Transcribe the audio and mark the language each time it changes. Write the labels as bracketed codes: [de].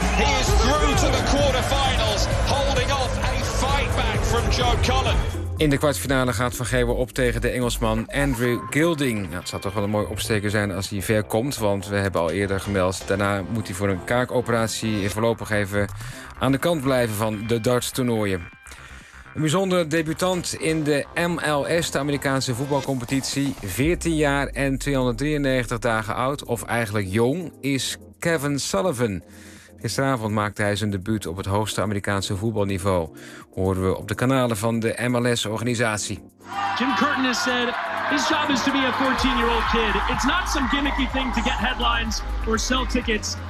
[en] He is through to the quarterfinals, holding off a fight back from Joe Cullen. [nl] In de kwartfinale gaat Van Gerwen op tegen de Engelsman Andrew Gilding. Nou, het zou toch wel een mooi opsteker zijn als hij ver komt, want we hebben al eerder gemeld. Daarna moet hij voor een kaakoperatie voorlopig even aan de kant blijven van de darts-toernooien. Een bijzonder debutant in de MLS, de Amerikaanse voetbalcompetitie. 14 jaar en 293 dagen oud, of eigenlijk jong, is Kevin Sullivan. Gisteravond maakte hij zijn debuut op het hoogste Amerikaanse voetbalniveau. Horen we op de kanalen van de MLS-organisatie. [en] Jim Curtin has said his job is to be a 14-year-old kid. It's not some gimmicky thing to get headlines or sell tickets.